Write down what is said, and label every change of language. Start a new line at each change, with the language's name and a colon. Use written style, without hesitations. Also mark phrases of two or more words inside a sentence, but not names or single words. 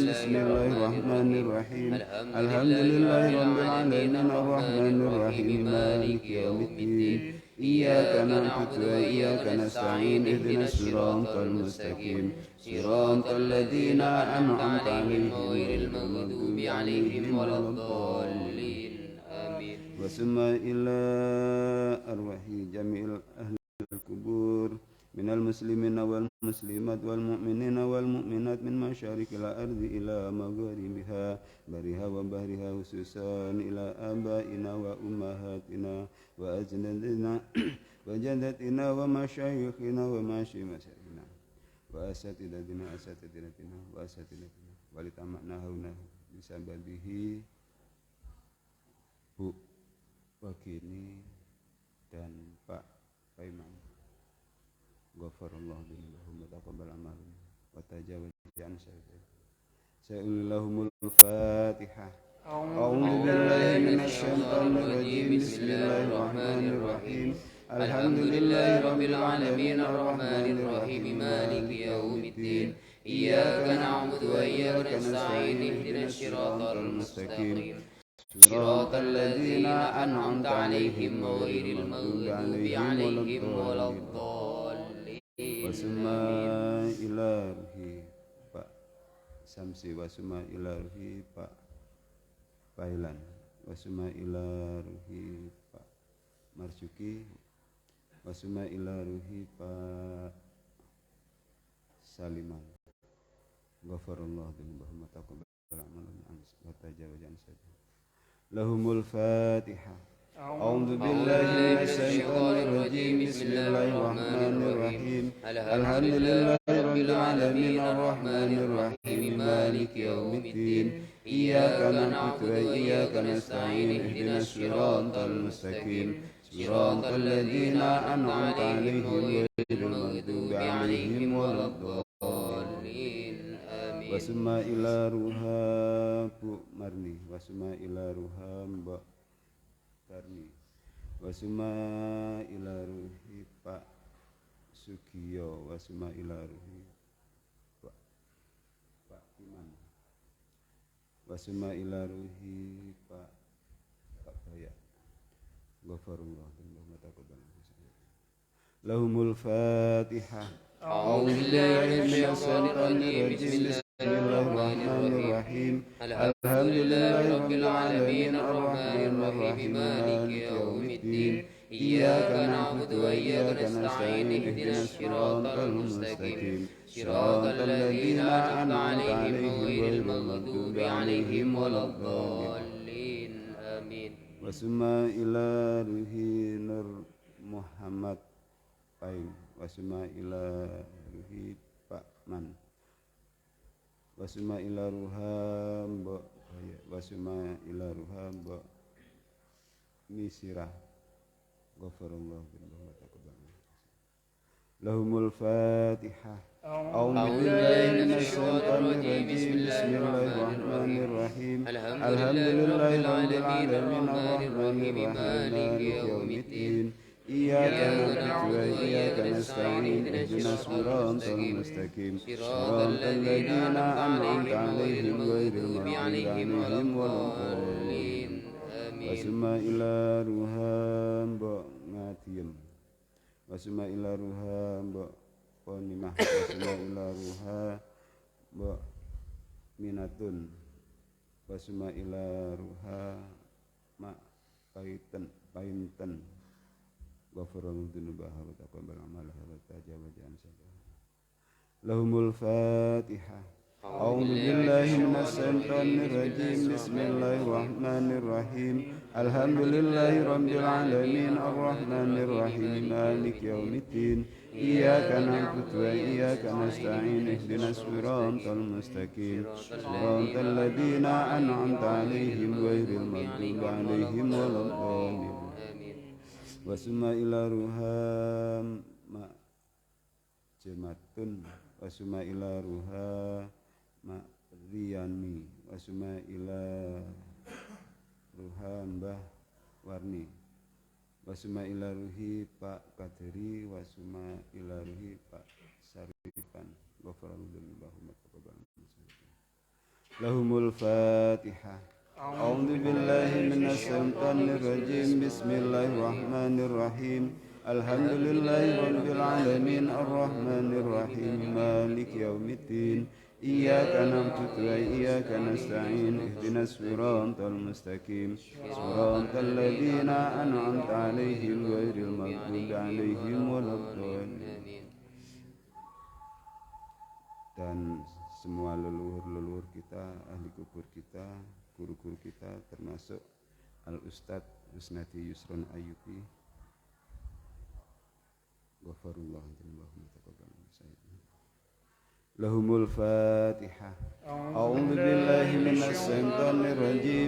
Arabic: بسم الله الرحمن الرحيم. الحمد لله رب العالمين الرحمن الرحيم مالك يوم الدين. إياك نعبد وإياك نستعين اهدنا الصراط المستقيم صراط الذين أنعمت عليهم غير المغضوب عليهم ولا الضالين آمين. وسما إلى أرواح جميع أهل القبور من المسلمين والمسلمات وال المؤمنين والمؤمنات من مشارق الأرض إلى مغاربها برها وبحرها خصوصا إلى آبائنا وأمهاتنا وأجدادنا وجداتنا ومشايخنا ومشايخنا وأساتذتنا وأساتذتنا ولتمكنا هونا بسببه Bu Wakini dan Pak Paiman. غفر الله لهم وتقبل أعمالهم وتجاوز عن سيئاتهم الفاتحة. أعوذ بالله من الشيطان الرجيم. بسم الله الرحمن الرحيم. الحمد لله رب العالمين الرحمن الرحيم مالك يوم الدين. إياك نعبد وإياك نستعين اهدنا الصراط المستقيم صراط الذين أنعمت عليهم غير المغضوب عليهم ولا الضالين. وسما إلى روح Pak Samsi وسما إلى روح Pak Pailan وسما إلى روح Pak Marzuki وسما إلى روح Pak Saliman. غفر الله لهم وتقبل أعمالهم وتجاوز saja. لهم الفاتحة. أعوذ بالله من الشيطان الرجيم. بسم الله الرحمن الرحيم. الحمد لله رب العالمين الرحمن الرحيم مالك يوم الدين. إياك نعبد وإياك نستعين اهدنا الصراط المستقيم صراط الذين أنعمت عليهم غير المغضوب عليهم ولا الضالين آمين. وسما إلى روح Bu Marni وسما إلى روح Mbak Tarni وسما إلى روح Pak Sugiyo وسما إلى روح Pak Iman وسما إلى روح Pak Bayak. غفر الله وتقبل لهم الفاتحة. أعوذ بالله من الشيطان الرجيم. بسم الله الرحمن الرحيم. الحمد لله رب العالمين الرحمن الرحيم مالك يوم الدين. إياك نعبد وإياك نستعين اهدنا الصراط المستقيم صراط الذين أنعمت عليهم غير المغضوب عليهم ولا الضالين آمين. وسما إلى روح Nur Muhammad Pain وسما إلى روح Pak Man وسما إلى روح mbok وسما إلى روح mbok misirah غفر الله وتقبل لهم الفاتحة أعوذ بالله من الشيطان الرجيم بسم الله الرحمن الرحيم الحمد لله رب العالمين الرحمن الرحيم مالك يوم الدين إياك نعبد وإياك نستعين اهدنا الصراط المستقيم صراط الذين أنعمت عليهم غير المغضوب عليهم ولا الضالين وسما إلى روح mbok ngadiem وسما إلى روح mbok ponimah وسما إلى روح mbok minatun وسما إلى روح mbok minatun wasma ila ruha ma painten غفور ذنوبها وتقبل أعمالها وتجاوز عن سيئاتها لهم الفاتحة أعوذ بالله من الشيطان الرجيم بسم الله الرحمن الرحيم الحمد لله رب العالمين الرحمن الرحيم مالك يوم الدين إياك نعبد وإياك نستعين اهدنا الصراط المستقيم صراط الذين أنعمت عليهم غير المغضوب عليهم ولا الضالين وسما إلى روح ma jematun وسما إلى روح ma riyani وسما إلى ruham ma jematun wasuma ila ruha ma riyani wasuma ila روح mbah warni وسما إلى روح pak kaderi وسما إلى روح pak sarifan غفر الله لهم الفاتحة أعوذ بالله من الشيطان الرجيم بسم الله الرحمن الرحيم الحمد لله رب العالمين الرحمن الرحيم مالك يوم الدين إياك نعبد وإياك نستعين اهدنا الصراط المستقيم صراط الذين أنعمت عليهم غير المغضوب عليهم ولا الضالين
Indonesian: dan semua leluhur kita, ahli kubur kita, guru-guru kita termasuk Al-Ustadz Husnati Yusron Ayyubi
Arabic: غفر الله لهم الفاتحة أعوذ بالله من الشيطان الرجيم